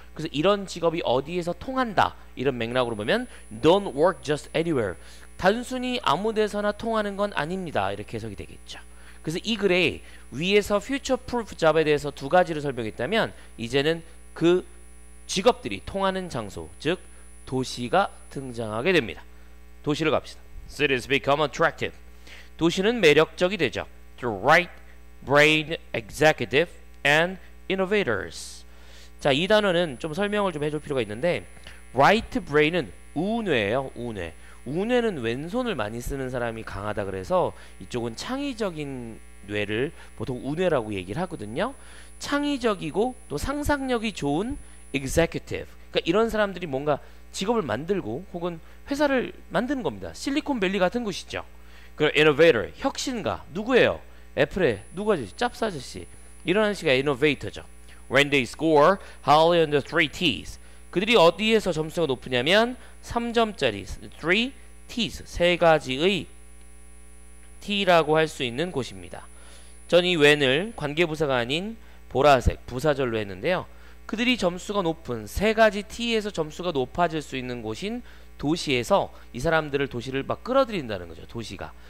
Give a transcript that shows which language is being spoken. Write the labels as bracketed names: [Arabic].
[Korean] 그래서 이런 직업이 어디에서 통한다 이런 맥락으로 보면 [English] don't work just anywhere. [Korean] 단순히 아무 데서나 통하는 건 아닙니다. 이렇게 해석이 되겠죠. 그래서 이 글에 위에서 future proof job에 대해서 두 가지를 설명했다면 이제는 그 직업들이 통하는 장소, 즉 도시가 등장하게 됩니다. 도시를 갑시다. [English] Cities become attractive. [Korean] 도시는 매력적이 되죠. [English] The right brain executive and innovators. [Korean] 자, 이 단어는 좀 설명을 좀 해줄 필요가 있는데 right brain은 우뇌예요. 우뇌. 우뇌는 왼손을 많이 쓰는 사람이 강하다 그래서 이쪽은 창의적인 뇌를 보통 우뇌라고 얘기를 하거든요. 창의적이고 또 상상력이 좋은 executive. 그러니까 이런 사람들이 뭔가 직업을 만들고 혹은 회사를 만드는 겁니다. 실리콘밸리 같은 곳이죠. 그리고 innovator, 혁신가. 누구예요? 애플의 누구 아저씨? 짭스 아저씨. 이런 아저씨가 innovator죠. [English] When they score highly on the 3T's. [Korean] 그들이 어디에서 점수가 높으냐면 3점짜리 3 T's, 세 가지의 T라고 할 수 있는 곳입니다. 전 이 when을 관계부사가 아닌 보라색, 부사절로 했는데요. 그들이 점수가 높은 세 가지 T에서 점수가 높아질 수 있는 곳인 도시에서 이 사람들을 도시를 막 끌어들인다는 거죠. 도시가.